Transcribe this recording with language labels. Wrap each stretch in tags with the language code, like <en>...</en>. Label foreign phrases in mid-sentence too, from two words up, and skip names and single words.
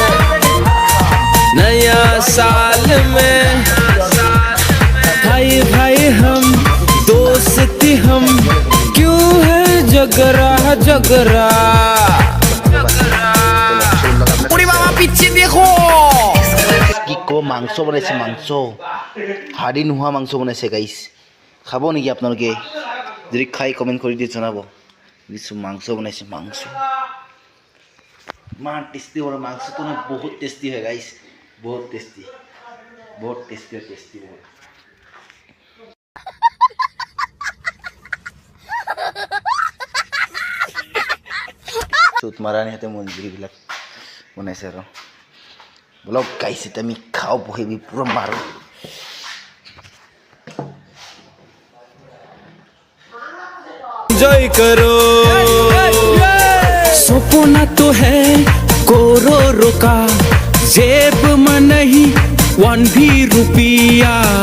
<hi>नया साल में, भाई हम दोस्ती हम क्यों है झगड़ा बाबा पीछे देखो।</hi> <as>কি কো মাংস বনাইছে, হাড়ি নোহোৱা মাংস বনাইছে গাইছ। খাব নেকি আপোনালোকে? যদি খাই কমেণ্ট কৰি দি জনাব কিছু মাংস বনাইছোঁ মাংস ইমান টেষ্টি হয় মাংসটো না বহুত টেষ্টি হয় গাইছ বহুত টেষ্টি বহুত চুত মাৰানিহঁতে মন্দিৰবিলাক বনাইছে আৰু বলক গাইছ এতিয়া আমি খাওঁ বহিবি পুৰা মাৰোঁ</as> <hi>एंजॉय करो सपना तो है करोड़ों का जेब में नहीं 1 भी रुपया</hi>